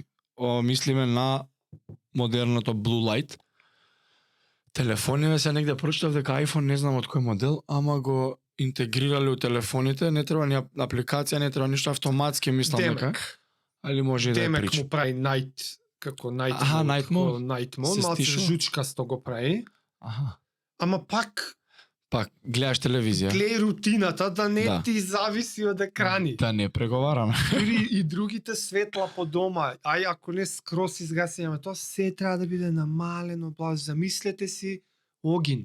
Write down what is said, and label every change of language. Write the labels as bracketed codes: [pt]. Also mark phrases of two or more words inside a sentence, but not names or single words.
[mk] Мислиме на модерното [en] blue light. [mk] Телефониве се негде прочитав дека iPhone не знам од кој модел, ама го интегрирале у телефоните, не треба ни апликација, не треба ништо, автоматски мислам дека. Али може и да е Демек прича. му прави night [en] Night mode? night [mk] Се mode, малце стишува? жучкасто го прави. Аха. Ама пак Пак гледаш телевизија. гледај рутината да не Да. ти зависи од екрани. Да не преговараме. Дури и другите светла по дома, ај ако не скрос изгасење, тоа се треба да биде намалено, замислете си огин.